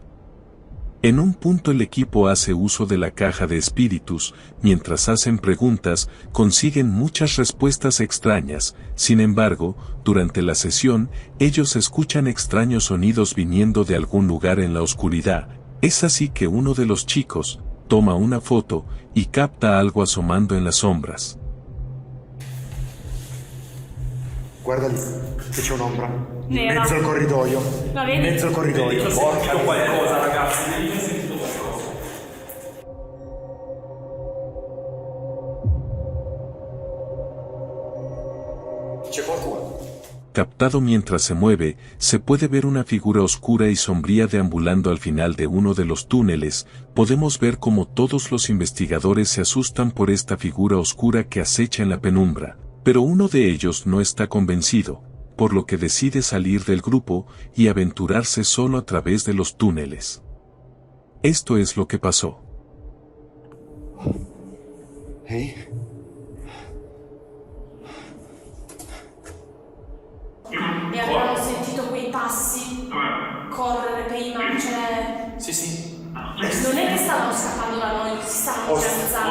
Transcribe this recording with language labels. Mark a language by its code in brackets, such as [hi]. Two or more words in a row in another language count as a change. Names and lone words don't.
[es] En un punto el equipo hace uso de la caja de espíritus, mientras hacen preguntas, consiguen muchas respuestas extrañas. Sin embargo, durante la sesión, ellos escuchan extraños sonidos viniendo de algún lugar en la oscuridad. Es así que uno de los chicos toma una foto y capta algo asomando en las sombras. [it] Guarda lì, che c'è un'ombra. In Nera. mezzo al corridoio. La In vedi? mezzo al corridoio. Ho sentito qualcosa, ragazzi. Ho sentito qualcosa. C'è qualcuno. [es] Captado mientras se mueve, se puede ver una figura oscura y sombría deambulando al final de uno de los túneles. Podemos ver cómo todos los investigadores se asustan por esta figura oscura que acecha en la penumbra, pero uno de ellos no está convencido, por lo que decide salir del grupo y aventurarse solo a través de los túneles. Esto es lo que pasó. [it] Ehi? E abbiamo sentito quei passi correre prima, cioè... Sì. Non è che stavano scappando da noi, si stavano organizzando.